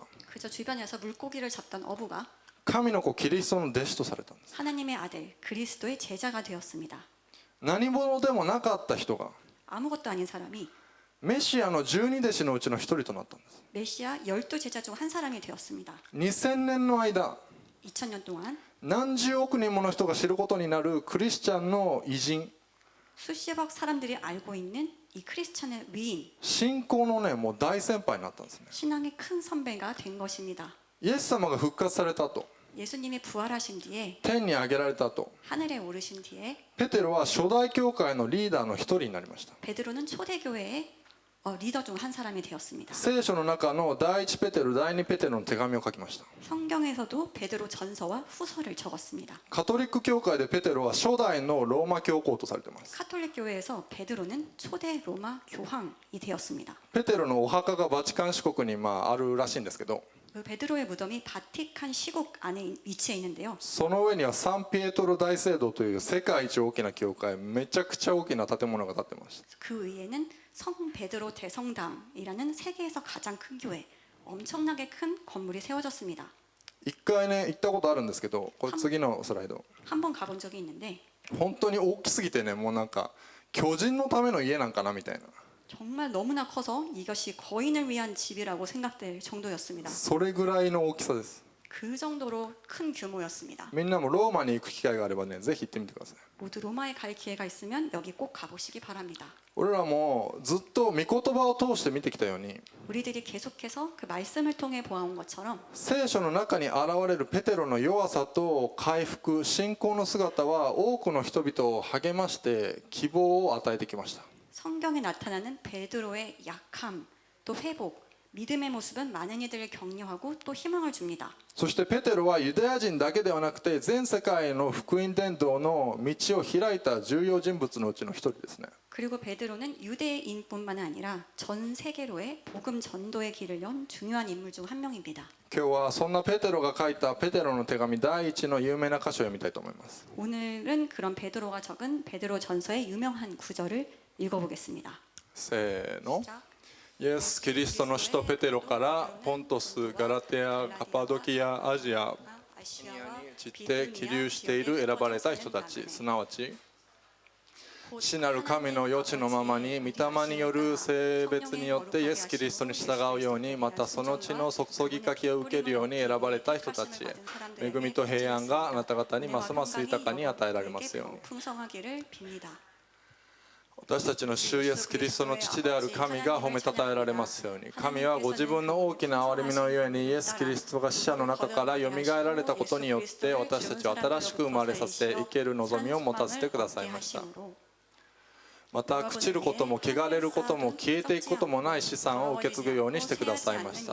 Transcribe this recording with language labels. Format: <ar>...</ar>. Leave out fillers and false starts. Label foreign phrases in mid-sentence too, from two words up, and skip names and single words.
<ko>그저 주변에서 물고기를 잡던 어부가</ko> <ja>神の子キリストの弟子とされたんです。</ja> <ko>하나님의 아들 그리스도의 제자가 되었습니다.</ko> <ja>何者でもなかった人が</ja> <ko>아무것도 아닌 사람이</ko> <ja>メシアの12弟子のうちの一人となったんです。</ja> <ko>메시아 12제자 중 한 사람이 되었습니다.</ko> <ja>2000 年の間</ja> <ko>2000년 동안</ko> <ja>何十億人もの人が知ることになるクリスチャンの偉人、</ja> <ko>수십억 사람들이 알고 있는 이 크리스찬의 위인,</ko> <ja>信仰のねもう大先輩になったんですね。</ja> <ko>신앙의 큰 선배가 된 것입니다.</ko> <ja>イエス様が復活されたと、</ja> <ko>예수님이 부활하신 뒤에</ko> <ja>天に上げられたと、</ja> <ko>하늘에 오르신 뒤에</ko> <ja>ペテロは初代教会のリーダーの一人になりました。</ja> <ko>베드로는 초대교회의 리더 중 한 사람이 되었습니다.</ko> <ja>聖書の中の第一ペテロ第二ペテロの手紙を書きました。</ja> <ko>성경에서도 베드로 전서와 후서를 적었습니다.</ko> <ja>カトリック教会でペテロは初代のローマ教皇とされています。</ja> <ko>카톨릭 교회에서 베드로는 초대 로마 교황이 되었습니다.</ko> <ja>ペテロのお墓がバチカン市国にあるらしいんですけど、</ja> <ko>그 베드로의 무덤이 바티칸 시국 안에 위치해 있는데요.</ko> <ja>その上にはサンピエトロ大聖堂という世界一大きな教会、めちゃくちゃ大きな建物が建ってました。</ja> <ko>그 위에는 성 베드로 대성당이라는 세계에서 가장 큰 교회, 엄청나게 큰 건물이 세워졌습니다.</ko> <ja>一回ね行ったことあるんですけど、これ次のスライド、</ja> <ko>한번 가본 적이 있는데</ko> <ja>本当に大きすぎてね、もうなんか巨人のための家なんかなみたいな、</ja> <ko>정말 너무나 커서 이것이 거인을 위한 집이라고 생각될 정도였습니다.</ko> <ja>それぐらいの大きさです。</ja> <ko>그 정도로 큰 규모였습니다.</ko> <ja>みんなもローマに行く機会があればね、ぜひ行ってみてください。</ja> <ko>모두 로마에 갈 기회가 있으면 여기 꼭 가보시기 바랍니다.</ko> <ja>俺らもずっと御言葉を通して見てきたように、</ja> <ko>우리들이 계속해서 그 말씀을 통해 보아온 것처럼</ko> <ja>聖書の中に現れるペテロの弱さと回復、信仰の姿は多くの人々を励まして希望を与えてきました。</ja> <ko>성경에 나타나는 베드로의 약함, 또 회복, 믿음의 모습은 많은 이들을 격려하고 또 희망을 줍니다.</ko> <ja>そしてペテロはユダヤ人だけではなくて全世界の福音伝道の道を開いた重要人物のうちの一人ですね。</ja> <ko>그리고 베드로는 유대인뿐만 아니라 전 세계로의 복음 전도의 길을 연 중요한 인물 중 한 명입니다.</ko> <ja>今日はそんなペテロが書いたペテロの手紙第一の有名な箇所を読みたいと思います。</ja> <ko>오늘은 그런 베드로가 적은 베드로 전서의 유명한 구절을 읽어보겠습니다.</ko> <ja>せーの。</ja> <ko>시작.</ko> <ja>イエス・キリストの使徒ペテロからポントス、ガラテア、カパドキア、アジア、シニアに散って起立している選ばれた人たち、すなわち父なる神の余地のままに御霊による性別によってイエス・キリストに従うように、またその血の注ぎかけを受けるように選ばれた人たちへ、恵みと平安があなた方にますます豊かに与えられますように。</ja> <ko>풍성하기를 빕니다.</ko> <ja>私たちの主イエス・キリストの父である神が褒めたたえられますように。神はご自分の大きな憐れみのゆえにイエス・キリストが死者の中からよみがえられたことによって私たちを新しく生まれさせ生ける望みを持たせてくださいました。また朽ちることも汚れることも消えていくこともない資産を受け継ぐようにしてくださいました。</ja>